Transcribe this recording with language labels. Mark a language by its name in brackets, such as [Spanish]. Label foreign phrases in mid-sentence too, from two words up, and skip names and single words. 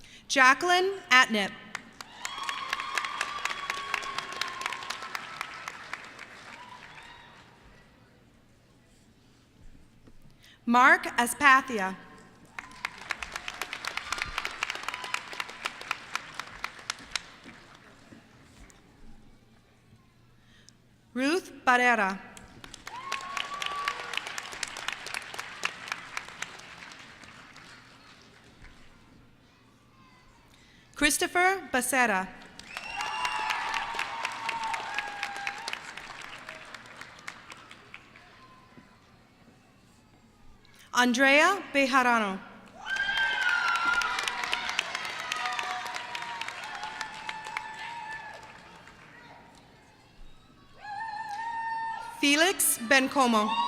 [English] Jacqueline Atnip. Mark Aspathia. Ruth Barrera. Christopher Becerra. Andrea Bejarano. Felix Bencomo.